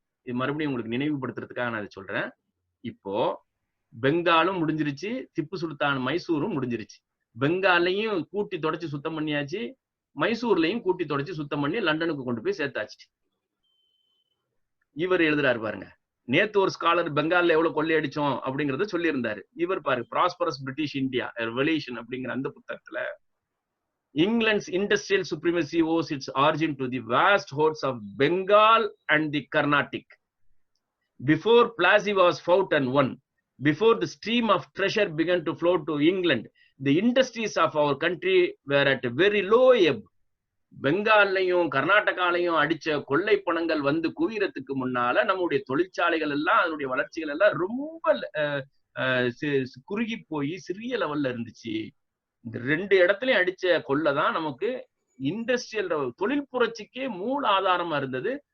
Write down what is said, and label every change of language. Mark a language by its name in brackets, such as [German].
[Tamil] இது மறுபடியும் உங்களுக்கு நினைவுபடுத்துறதுக்காக நான் அதை சொல்றேன். இப்போ பெங்காலும் முடிஞ்சிருச்சு, திப்பு சுல்தான் மைசூரும் முடிஞ்சிருச்சு. பெங்காலையும் கூட்டி தொடச்சு சுத்தம் பண்ணியாச்சு, மைசூர்லையும் கூட்டி தொடச்சு சுத்தம் பண்ணி லண்டனுக்கு கொண்டு போய் சேர்த்தாச்சு. இவர் எழுதுறாரு பாருங்க, நேத்து ஒரு ஸ்காலர் பெங்கால்ல எவ்வளவு கொள்ளையடிச்சோம் அப்படிங்கறத சொல்லி இருந்தாரு. இவர் பாருங்க, ப்ராஸ்பரஸ் பிரிட்டிஷ் இந்தியா ரெவல்யூஷன் அப்படிங்கிற அந்த புத்தகத்துல [English] England's industrial supremacy owes its origin to the vast hordes of Bengal and the Carnatic. Before Plassey was fought and won, before the stream of treasure began to flow to England, the industries of our country were at a very low ebb. [Tamil] பெங்கால்லையும் கர்நாடகாலையும் அடிச்ச கொள்ளை பணங்கள் வந்து குவியறதுக்கு முன்னால நம்முடைய தொழிற்சாலைகள் எல்லாம், அதனுடைய வளர்ச்சிகள் எல்லாம் ரொம்ப குறுகி போய் சிறிய லெவல்ல இருந்துச்சு. இந்த 2 இடத்துலயும் அடிச்ச கொள்ளைதான் நமக்கு இண்டஸ்ட்ரியல் தொழில் புரட்சிக்கே மூல ஆதாரமா இருந்தது.